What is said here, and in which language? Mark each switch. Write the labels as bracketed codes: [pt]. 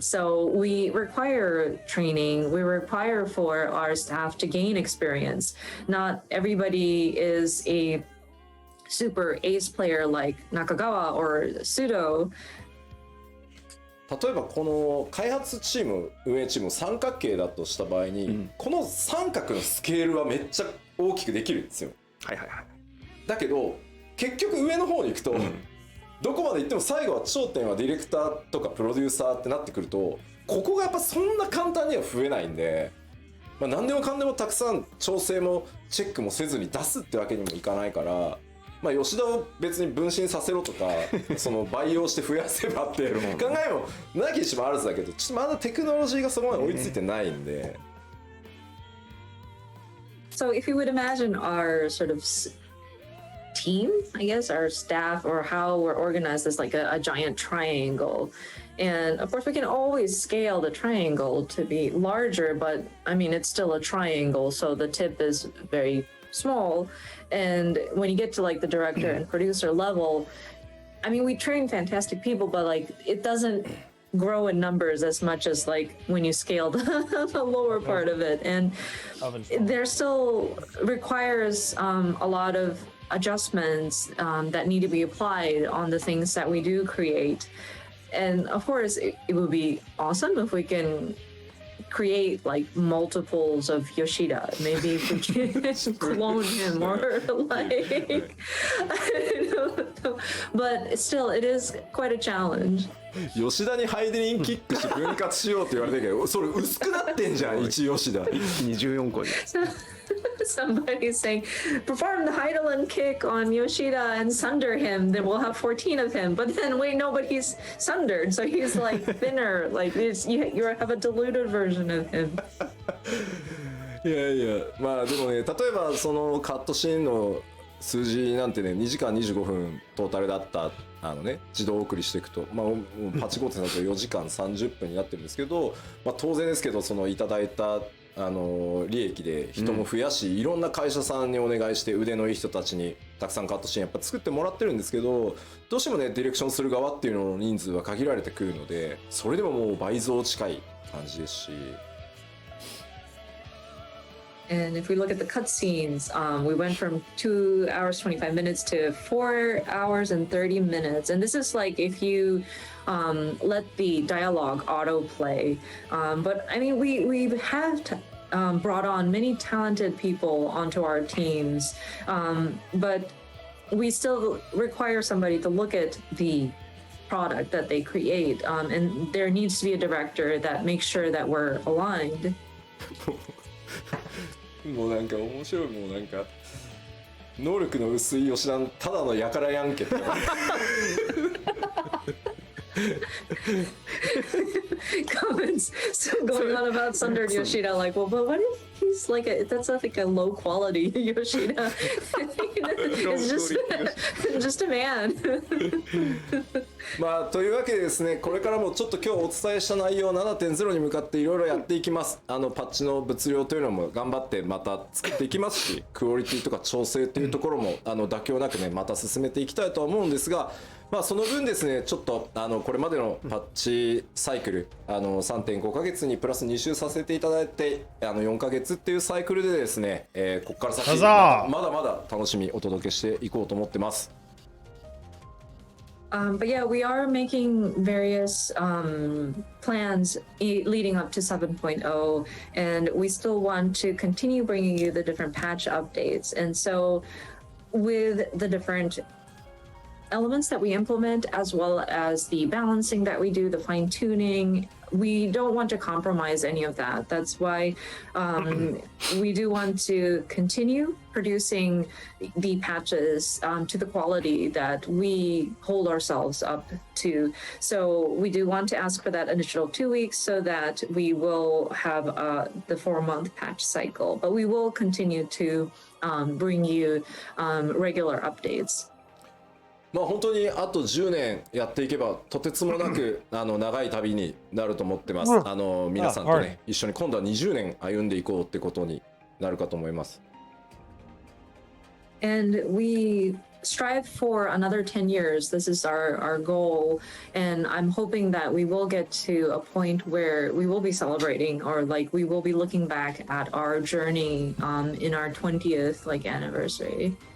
[en] So we require training. We require for our staff to gain experience. Not everybody is a super ace player like Nakagawa or Sudo. [ja] 例えばこの開発チーム運営チーム三角形だとした場合に、この三角のスケールはめっちゃ大きくできるんですよ。はいはいはい。だけど結局上の方に行くと、どこまで行っても最後は頂点はディレクターとかプロデューサーってなってくるとここがやっぱそんな簡単には増えないんで、まあ、何でもかんでもたくさん調整もチェックもせずに出すってわけにもいかないから、まあ、吉田を別に分身させろとかその培養して増やせばって考えもなきにしもあらずだけど、ちょっとまだテクノロジーがそこまで追いついてないんで。 [en] So if you would imagine our sort of team, I guess, our staff, or how we're organized as like a giant triangle. And of course, we can always scale the triangle to be larger, but I mean, it's still a triangle, so the tip is very small. And when you get to like the director and producer level, I mean, we train fantastic people, but like it doesn't grow in numbers as much as like when you scale the lower part of it. And there still requires a lot of adjustments that need to be applied on the things that we do create. And of course, it would be awesome if we can create like multiples of Yoshida. Maybe if we can clone him or like, I don't know. But still, it is quite a challenge. [ja] 吉田にハイデリンキックし分割しようって言われてるけど、それ薄くなってんじゃん一吉田。 24個に。 [en] Somebody's saying, perform the Heidelin kick on Yoshida and sunder him. Then we'll have 14 of him. But then wait, no, but he's sundered, so he's like thinner. Like you have a diluted version of him. [ja] いやいや、まあでもね、例えばそのカットシーンの数字なんてね、2時間25分トータルだった自動送りしていくと、まあパチコーテだと4時間30分になってるんですけど、まあ当然ですけど、そのいただいた利益で人も増やし、いろんな会社さんにお願いして腕のいい人たちにたくさんカットシーンやっぱ作ってもらってるんですけど、どうしてもねディレクションする側っていうのの人数は限られてくるので、それでももう倍増近い感じですし。 [en] And if we look at the cutscenes, we went from 2 hours 25 minutes to 4 hours and 30 minutes. And this is like if you let the dialogue autoplay. But I mean, we have brought on many talented people onto our teams, but we still require somebody to look at the product that they create, and there needs to be a director that makes sure that we're aligned. [ja] もうなんか面白い、もうなんか能力の薄い吉田のただのやからやんけって [en] comments still going on about Sundered Yoshida. Like, well, but what if he's like that's like a low quality Yoshida? It's just a man. [ja] まあというわけでですね、これからもちょっと今日お伝えした内容 7.0 に向かっていろいろやっていきます。パッチの物量というのも頑張ってまた作っていきますし、クオリティとか調整というところも妥協なくねまた進めていきたいとは思うんですが、まあその分ですね、ちょっとこれまでのパッチサイクル3.5 ヶ月にプラス2周させていただいて4ヶ月っていうサイクルでですね、ここから先まだまだ楽しみお届けしていこうと思ってます。 [en] But yeah, we are making various plans leading up to 7.0, and we still want to continue bringing you the different patch updates. And so, with the different elements that we implement, as well as the balancing that we do, the fine tuning, we don't want to compromise any of that. That's why we do want to continue producing the patches to the quality that we hold ourselves up to. So we do want to ask for that initial 2 weeks so that we will have the 4-month patch cycle, but we will continue to bring you regular updates. [ja] まあ本当にあと10年やっていけばとてつもなく長い旅になると思ってます。皆さんとね一緒に今度は20年歩んでいこうってことになるかと思います。 [en] And we strive for another 10 years. This is our goal, and I'm hoping that we will get to a point where we will be celebrating, or like we will be looking back at our journey in our 20th anniversary.